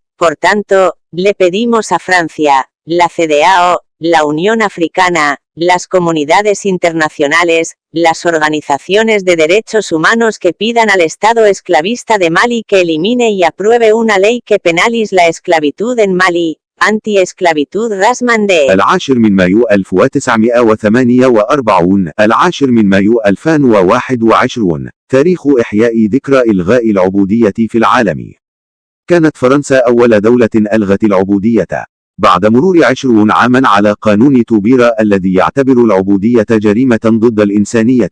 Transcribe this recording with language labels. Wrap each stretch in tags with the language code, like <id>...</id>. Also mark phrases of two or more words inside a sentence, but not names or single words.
<es>Por tanto, le pedimos a Francia, la CEDEAO, la Unión Africana, las comunidades internacionales, las organizaciones de derechos humanos que pidan al Estado esclavista de Mali que elimine y apruebe una ley que penalice la esclavitud en Mali. Anti-esclavitud Rasman de</es> <ar>10 من مايو 1948 10 من مايو 2021 تاريخ إحياء ذكرى إلغاء العبودية في العالم. كانت فرنسا أول دولة ألغت العبودية بعد مرور 20 عاما على قانون توبيرا الذي يعتبر العبودية جريمة ضد الإنسانية.</ar>